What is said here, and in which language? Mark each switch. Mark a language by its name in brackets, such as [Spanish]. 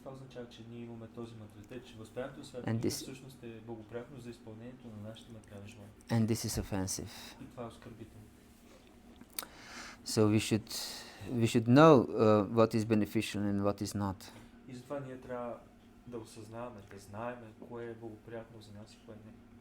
[Bulgarian] Това означава, че ние имаме този менталитет, че възпяването на Святата имена всъщност е благоприятно за изпълнението на нашите материални желания. [English] And this is offensive. [Bulgarian] И това е оскърбително. [English] So we should know what is beneficial and what is not. [Bulgarian] И затова ние трябва да осъзнаваме, да знаем кое е благоприятно за нас и кое не.